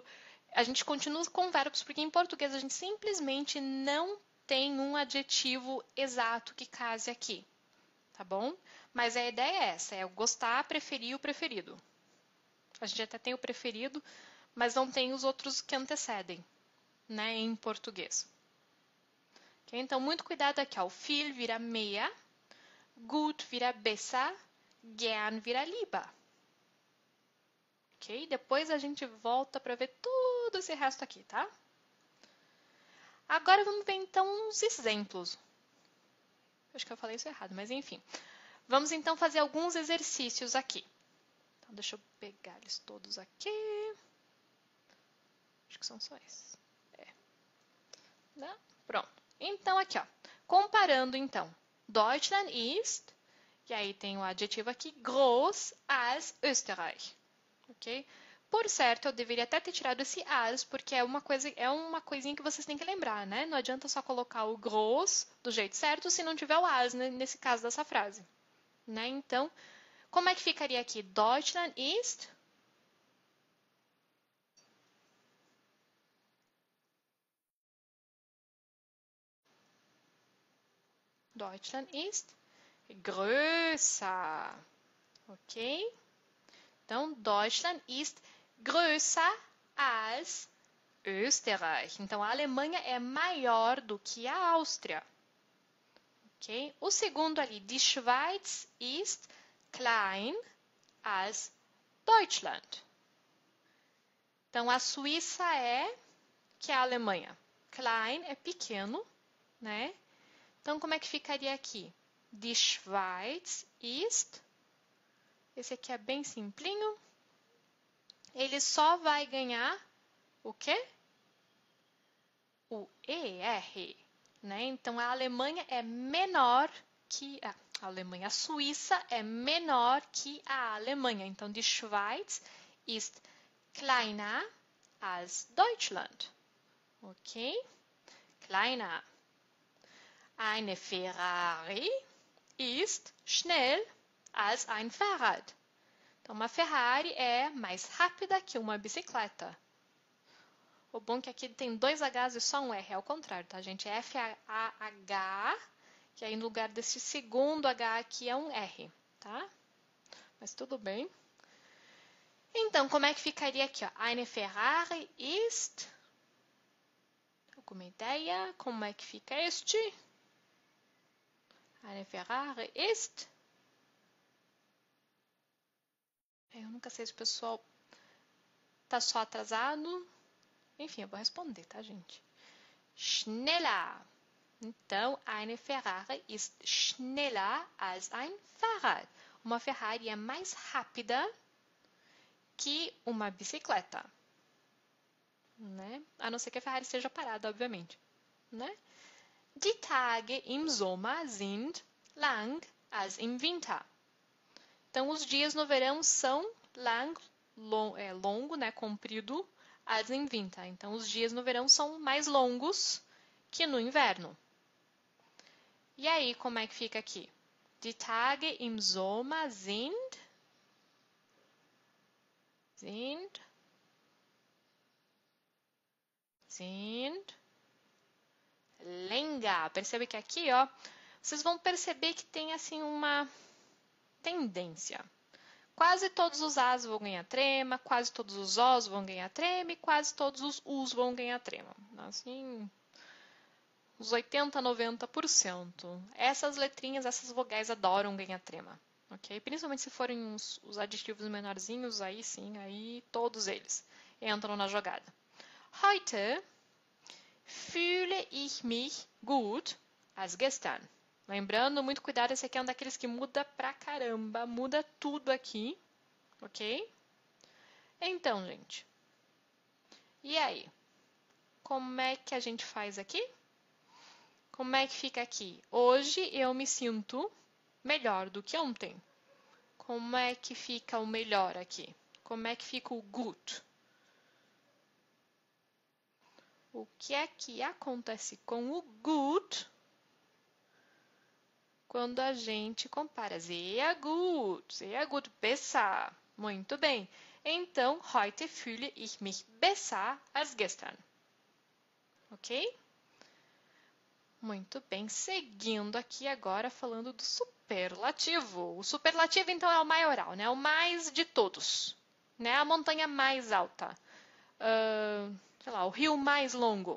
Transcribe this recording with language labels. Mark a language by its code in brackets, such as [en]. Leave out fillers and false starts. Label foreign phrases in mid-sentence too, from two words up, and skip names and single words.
[pt] A gente continua com verbos, porque em português a gente simplesmente não tem um adjetivo exato que case aqui, tá bom? Mas a ideia é essa, é o gostar, preferir o preferido. A gente até tem o preferido, mas não tem os outros que antecedem, né, em português. Okay? Então, muito cuidado aqui, ó. O viel vira meia, gut vira besser, gern vira lieber. Ok? Depois a gente volta para ver tudo esse resto aqui, tá? Agora vamos ver então uns exemplos. Acho que eu falei isso errado, mas enfim. Vamos então fazer alguns exercícios aqui. Então, deixa eu pegar eles todos aqui. Acho que são só esses. Né? Pronto. Então, aqui, ó. Comparando, então. [de] Deutschland ist, [pt] e aí tem o adjetivo aqui, [de] groß als Österreich. [pt] Ok? Por certo, eu deveria até ter tirado esse as, porque é uma coisinha que vocês têm que lembrar, né? Não adianta só colocar o groß do jeito certo se não tiver o as, né? Nesse caso dessa frase. Né? Então, como é que ficaria aqui? [de] Deutschland ist... Deutschland ist größer. [pt] Ok? [de] Então, Deutschland ist größer als Österreich. [pt] Então, a Alemanha é maior do que a Áustria. Okay? O segundo ali, [de] die Schweiz ist klein als Deutschland. [pt] Então, a Suíça é que é a Alemanha. Klein é pequeno, né? Então, como é que ficaria aqui? [de] Die Schweiz ist... [pt] Esse aqui é bem simplinho. Ele só vai ganhar o quê? O ER, né? Então, a Alemanha é menor que a Alemanha. A Suíça é menor que a Alemanha. Então, [de] die Schweiz ist kleiner als Deutschland. [pt] Ok? Kleiner. [de] Eine Ferrari ist schnell als ein Fahrrad. [pt] Então, uma Ferrari é mais rápida que uma bicicleta. O bom é que aqui tem dois Hs e só um R, é ao contrário, tá, gente? É F-A-H, que aí no lugar desse segundo H aqui é um R, tá? Mas tudo bem. Então, como é que ficaria aqui, ó? [de] Eine Ferrari ist... [pt] Alguma ideia? Como é que fica este? Eine Ferrari ist... Eu nunca sei se o pessoal tá só atrasado. Enfim, eu vou responder, tá, gente? Schneller. [de] Então, eine Ferrari ist schneller als ein Fahrrad. [pt] Uma Ferrari é mais rápida que uma bicicleta. Né? A não ser que a Ferrari esteja parada, obviamente. Né? [de] Die Tage im Sommer sind lang als im Winter. [pt] Então, os dias no verão são lang, longo, né, comprido, [de] als im Winter. [pt] Então, os dias no verão são mais longos que no inverno. E aí, como é que fica aqui? [de] Die Tage im Sommer sind länger. [pt] Percebe que aqui, ó, vocês vão perceber que tem assim uma tendência. Quase todos os As vão ganhar trema, quase todos os Os vão ganhar trema e quase todos os Us vão ganhar trema. Assim, uns 80, 90%. Essas letrinhas, essas vogais adoram ganhar trema. Ok? Principalmente se forem os adjetivos menorzinhos, aí sim, aí todos eles entram na jogada. [de] Heute fühle ich mich gut als gestern. [pt] Lembrando, muito cuidado, esse aqui é um daqueles que muda pra caramba, muda tudo aqui, ok? Então, gente, e aí? Como é que a gente faz aqui? Como é que fica aqui? Hoje eu me sinto melhor do que ontem. Como é que fica o melhor aqui? Como é que fica o gut? O que é que acontece com o gut quando a gente compara? [de] Sehr gut, besser. [pt] Muito bem. Então, [de] heute fühle ich mich besser als gestern. [pt] Ok? Muito bem. Seguindo aqui agora falando do superlativo. O superlativo, então, é o maioral, né? O mais de todos. Né? A montanha mais alta. Sei lá, o rio mais longo.